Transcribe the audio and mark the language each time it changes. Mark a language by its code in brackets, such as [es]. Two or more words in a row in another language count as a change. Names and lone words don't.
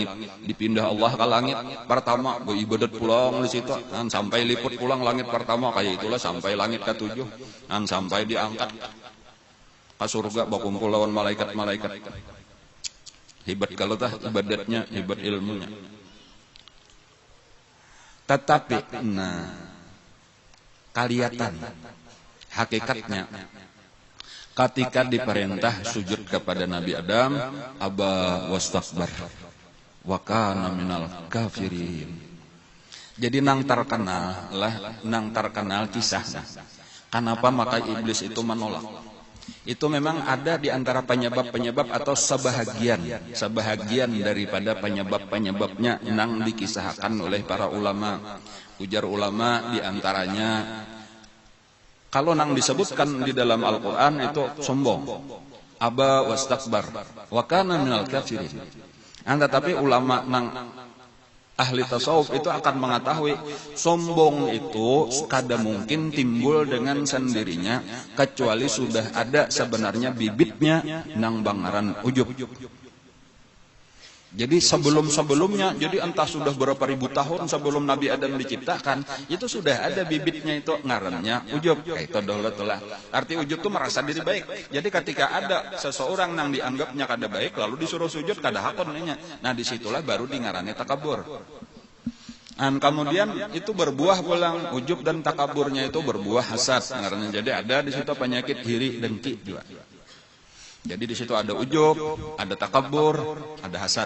[bjn] Dipindah Allah ke langit pertama, beribadat pulang di situ, sampai liput pulang langit pertama, kayak itulah sampai langit ke-7, sampai diangkat ke surga berkumpul lawan malaikat-malaikat. Hebat kalau tah ibadatnya, hebat ilmunya. Tetapi kelihatan hakikatnya ketika diperintah sujud kepada Nabi Adam, [ar] أبى واستكبر وكان من الكافرين. [bjn] Jadi nang terkenal kisahnya. Kenapa maka iblis itu menolak? Itu memang ada di antara penyebab-penyebab atau sebahagian daripada penyebab-penyebabnya nang dikisahkan oleh para ulama. Ujar ulama di antaranya, kalau nang disebutkan di dalam Al-Quran itu sombong, [ar] أبى واستكبر وكان من الكافرين. [bjn] Tetapi ulama nang ahli tasawuf itu akan mengetahui sombong itu kada mungkin timbul dengan sendirinya kecuali sudah ada sebenarnya bibitnya nang bangaran ujub. Jadi sebelum-sebelumnya, jadi entah sudah berapa ribu tahun sebelum Nabi Adam diciptakan, itu sudah ada bibitnya itu ngarannya ujub. Kayak itu dahulu. Arti ujub itu merasa diri baik. Jadi ketika ada seseorang yang dianggapnya kada baik, lalu disuruh sujud kada hakonnya. Nah disitulah baru di ngarannya takabur. Dan kemudian itu berbuah pulang ujub dan takaburnya itu berbuah hasad. Ngarannya. Jadi ada di situ penyakit iri dengki juga. Jadi di situ ada ujub, ada takabur, ada hasad.